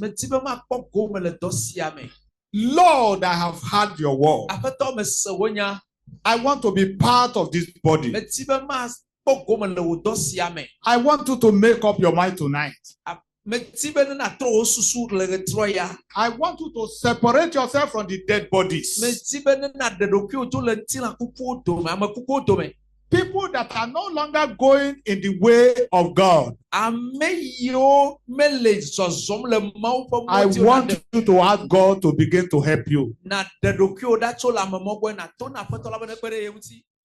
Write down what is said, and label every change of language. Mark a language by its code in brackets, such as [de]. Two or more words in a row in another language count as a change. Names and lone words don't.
[ee] Medi be makpɔ gome le dɔ sia me. [en] Lord, I have heard your word. [ee] Aƒetɔ mese wo nya. [en] I want to be part of this body. [ee] Medi be makpɔ gome le wo dɔ sia me. [en] I want you to make up your mind tonight. [ee] Medi be ne na trɔ wo susu le ɣetrɔ ya. [en] I want you to separate yourself from the dead bodies. [ee] Medi be ne na ɖe ɖokuiwò tso le ŋutilã kukuwo dome, ame kukuwo dome. [en] People that are no longer going in the way of God. [ee] Ame yiwo mele zɔzɔm le Mawu ƒe [en] I [ee] mɔdzi o [en] want [ee] na [en] you to ask God to begin to help you. [ee] ɖe ɖokuiwò ɖa tso le ame mɔgbɔe na to na aƒetɔ la be ne kpe ɖe ye ŋuti.